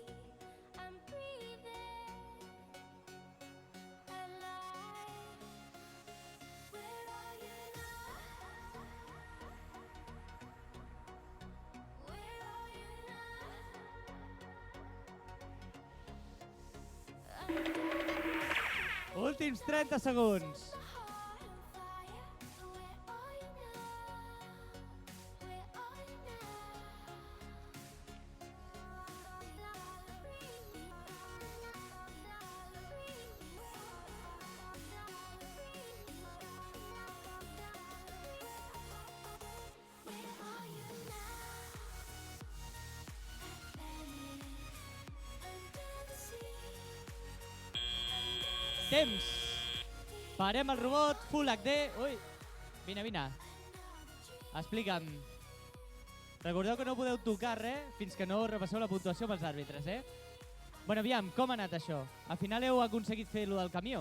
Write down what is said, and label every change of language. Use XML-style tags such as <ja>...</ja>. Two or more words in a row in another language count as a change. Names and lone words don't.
<en>I'm breathing alive. Where are you now? Where are you now?</en> <ca>Últims 30 segons.</ca> <en>Heart on fire. Where are you now? Where are you now? Where are you now? At Venice, under the sea, under the</en> <ca>Temps. Parem el robot, Full HD. Ui, vine. Explica'm. Recordeu que no podeu tocar res fins que no repasseu la puntuació pels àrbitres, Bueno, aviam, com ha anat això? Al final heu aconseguit fer-lo del camió?</ca>